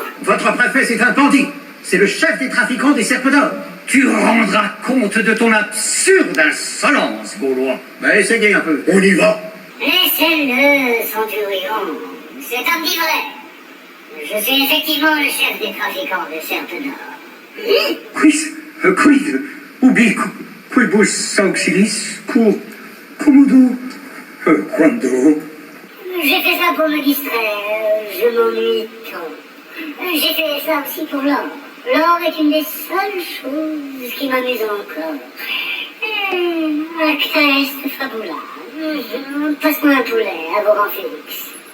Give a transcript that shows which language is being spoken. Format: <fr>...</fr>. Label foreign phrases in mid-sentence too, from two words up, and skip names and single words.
<fr>Votre préfet, c'est un bandit. C'est le chef des trafiquants des serpes d'or. Tu rendras compte de ton absurde insolence, Gaulois. Mais essayez un peu. On y va. Laissez-le, centurion. C'est un dit vrai. Je suis effectivement le chef des trafiquants de serpes d'or.</fr> <la>Quid? Ubi quibus auxilis? Commodo? Quando?</la> <fr>J'ai fait ça pour me distraire. Je m'ennuie tant. J'ai fait ça aussi pour l'or. L'or est une des seules choses qui m'amuse encore.</fr> <la>Actress fabula.</la> <fr>Passe-moi un poulet, Aboranfix.</fr>